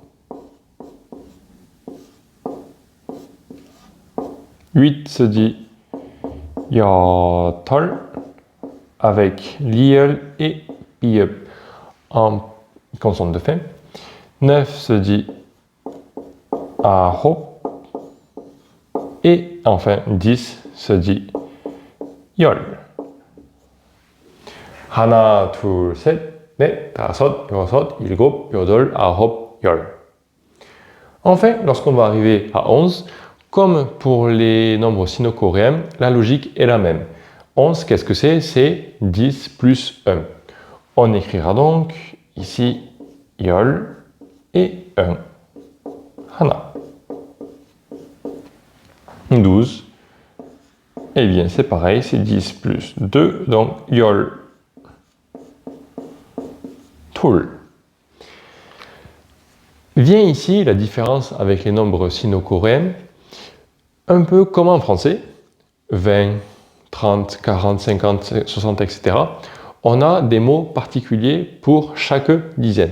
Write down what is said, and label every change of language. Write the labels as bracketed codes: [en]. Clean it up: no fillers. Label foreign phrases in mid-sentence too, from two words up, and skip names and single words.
[fr] 8 se dit 여덟 avec liel et biep en consonne de fin. 9 se dit 아홉. Et enfin 10 se dit 열. [ko] 하나, 둘, 셋, 넷, 다섯, 여섯, 일곱, 여덟, 아홉, 열. [fr] Enfin, lorsqu'on va arriver à 11, comme pour les nombres sino-coréens, la logique est la même. 11, qu'est-ce que c'est? C'est 10 plus 1. On écrira donc ici 열 et 1. [ko] 하나. 12. [fr] Eh bien, c'est pareil, c'est 10 plus 2, donc 열. [ko] 둘. [fr] Vient ici la différence avec les nombres sino-coréens, un peu comme en français, 20, 30, 40, 50, 60, etc. On a des mots particuliers pour chaque dizaine.